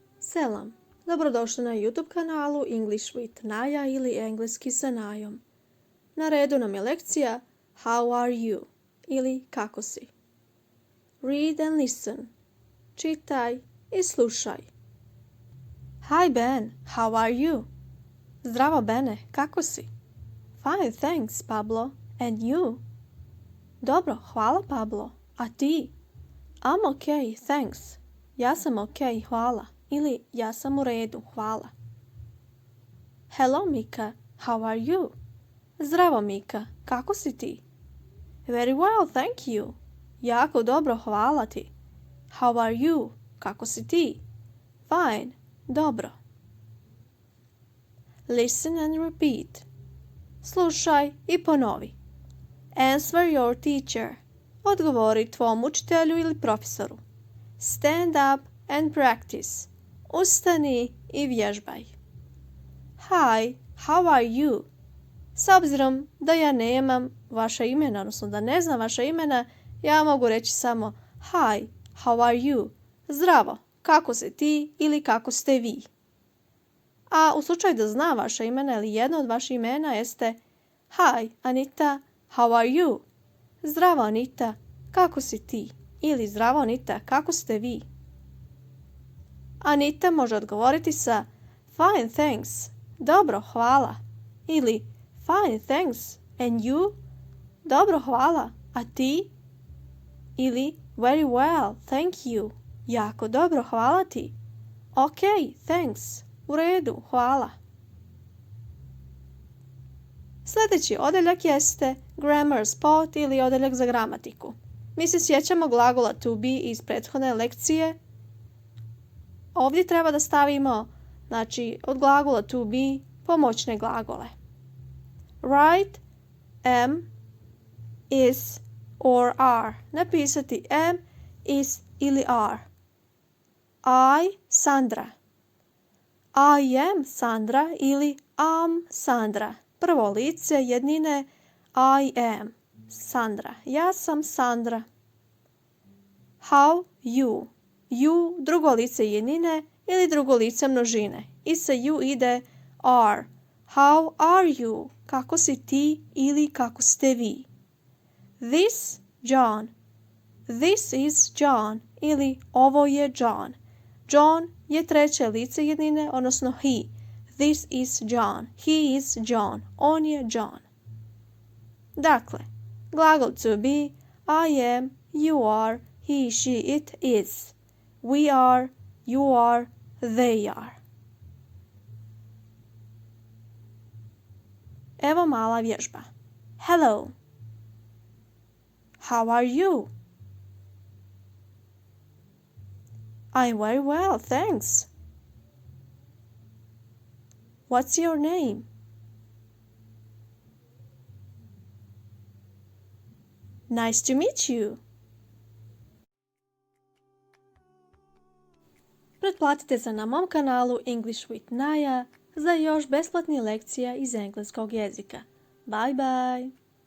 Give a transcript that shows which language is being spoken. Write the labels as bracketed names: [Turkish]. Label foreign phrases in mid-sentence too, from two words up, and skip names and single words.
[Bosnian] Selam, dobrodošli na YouTube kanalu English with Naya ili Engleski sa Najom. Na redu nam je lekcija [English] How are you [Bosnian] ili kako si. [English] Read and listen. [Bosnian] Čitaj i slušaj. [English] Hi Ben, how are you? [Bosnian] Zdravo Bene, kako si? [English] Fine, thanks Pablo. And you? [Bosnian] Dobro, hvala Pablo. A ti? [English] I'm okay, thanks. [Bosnian] Ja sam okay, hvala. Ili ja sam u redu, hvala. [English] Hello Mika, how are you? [Bosnian] Zdravo Mika, kako si ti? [English] Very well, thank you. [Bosnian] Jako dobro, hvala ti. [English] How are you? [Bosnian] Kako si ti? Fine, dobro. [English] Listen and repeat. [Bosnian] Slušaj i ponovi. [English] Answer your teacher. [Bosnian] Odgovori tvom učitelju ili profesoru. [English] Stand up and practice. [Bosnian] Ustani i vježbaj. [English] Hi, how are you? [Bosnian] S obzirom da ja nemam vaša imena, odnosno da ne znam vaša imena, ja mogu reći samo [English] Hi, how are you? [Bosnian] Zdravo, kako si ti ili kako ste vi? A u slučaju da zna vaša imena ili jedno od vaših imena jeste [English] Hi, Anita, how are you? [Bosnian] Zdravo, Anita, kako si ti? Ili zdravo, Anita, kako ste vi? Anita može odgovoriti sa [English] Fine, thanks. [Bosnian] Dobro, hvala. Ili [English] Fine, thanks. And you? [Bosnian] Dobro, hvala. A ti? Ili [English] Very well, thank you. [Bosnian] Jako dobro, hvala ti. [English] Ok, thanks. [Bosnian] U redu, hvala. Sljedeći odeljak jeste [English] grammar spot [Bosnian] ili odeljak za gramatiku. Mi se sjećamo glagola [English] to be [Bosnian] iz prethodne lekcije. Ovdje treba da stavimo, od glagola [English] to be, [Bosnian] pomoćne glagole. [English] Write am, is or are. [Bosnian] Napisati [English] am, is [Bosnian] ili [English] are. I, [Bosnian] Sandra. [English] I am Sandra ili am Sandra. [Bosnian] Prvo lice jednine [English] I am. [Bosnian] Sandra. Ja sam Sandra. [English] How you. [Bosnian] You drugo lice jednine ili drugo lice množine. I sa [English] you ide are. How are you? [Bosnian] Kako si ti ili kako ste vi? [English] This John. This is John [Bosnian] ili ovo je John. John je treće lice jednine, odnosno he. [English] This is John. He is John. [Bosnian] On je John. Dakle, glagol [English] to be, I am, you are, he, she, it is. We are, you are, they are. [Bosnian] Evo mala vježba. [English] Hello. How are you? I'm very well, thanks. What's your name? Nice to meet you. [Bosnian] Pretplatite se na mom kanalu English with Naya za još besplatnih lekcija iz engleskog jezika. [English] Bye bye!